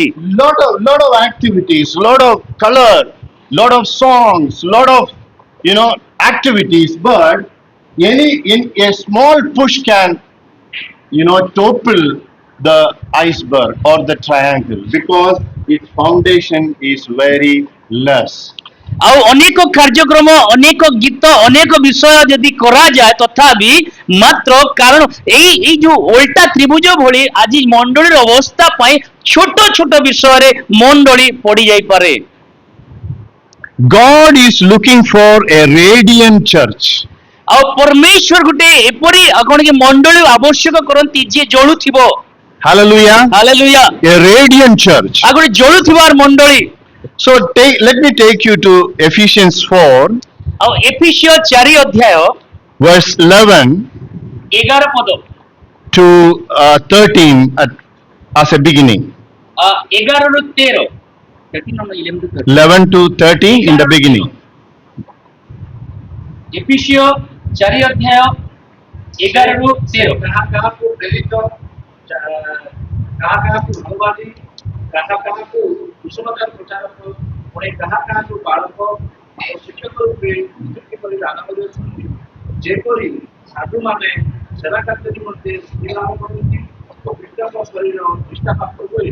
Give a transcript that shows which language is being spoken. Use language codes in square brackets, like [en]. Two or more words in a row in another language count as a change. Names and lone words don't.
[en] Lot of activities, lot of color, lot of songs, lot of, you know, activities, but in a small push can, you know, topple the iceberg or the triangle because its foundation is very less. [or] ଆଉ ଅନେକ କାର୍ଯ୍ୟକ୍ରମ, ଅନେକ ଗୀତ, ଅନେକ ବିଷୟ ଯଦି କରାଯାଏ ତଥାପି ମାତ୍ର କାରଣ ଏଇ ଯୋଉ ଓଲଟା ତ୍ରିଭୁଜ ଭଳି ଆଜି ମଣ୍ଡଳୀର ଅବସ୍ଥା ପାଇଁ ଛୋଟ ଛୋଟ ବିଷୟରେ ମଣ୍ଡଳୀ ପଡି ଯାଇପାରେ। [en] God is looking for a radiant church. [or] ଆଉ ପରମେଶ୍ୱର ଗୋଟେ ଏପରି କଣ କି ମଣ୍ଡଳୀ ଆବଶ୍ୟକ କରନ୍ତି ଯିଏ ଜଳୁଥିବ। [en] Hallelujah. [or] ହାଲେଲୁୟା। [en] A radiant church. [or] ଆଉ ଗୋଟେ ଜଳୁଥିବାର ମଣ୍ଡଳୀ। [en] So let me take you to Ephesians 4 [or] ଆଉ ଏଫେସିୟ 4 ଅଧ୍ୟାୟ [en] verse 11 [or] 11 ପଦ [en] to 13 as a beginning. [or] 11 ରୁ 13, [en] 11 to 13 in the beginning. [or] ଏଫେସିୟ 4 ଅଧ୍ୟାୟ 11 ରୁ 13। କାହା କାହାକୁ ପ୍ରେରିତ, କାହା କାହାକୁ ଅନୁବାଦୀ, କାହା କାହାକୁ କୁଶଳତାର ପ୍ରଚାରକ, ପୁଣି କାହା କାହାକୁ ବାଳକ ଓ ଶିକ୍ଷକ ରୂପେ ନିଯୁକ୍ତି କରି ଦାନ କରିଅଛନ୍ତି, ଯେପରି ସାଧୁମାନେ ସେବା କାର୍ଯ୍ୟ ନିମନ୍ତେ ସ୍ଥିର ଲାଭ କରନ୍ତି ଓ ଖ୍ରୀଷ୍ଟଙ୍କ ଶରୀର ନିଷ୍ଠା ପ୍ରାପ୍ତ ହୁଏ।